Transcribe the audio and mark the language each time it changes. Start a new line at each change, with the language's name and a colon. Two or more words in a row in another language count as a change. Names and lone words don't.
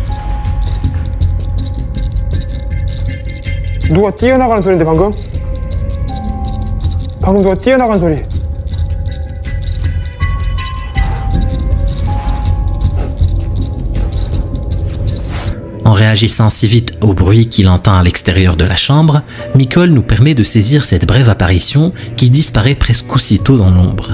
Korean: 누가 뛰어나가는 소리인데 방금? 방금 누가 뛰어나가는 소리.
French: En réagissant si vite au bruit qu'il entend à l'extérieur de la chambre, Mikol nous permet de saisir cette brève apparition qui disparaît presque aussitôt dans l'ombre.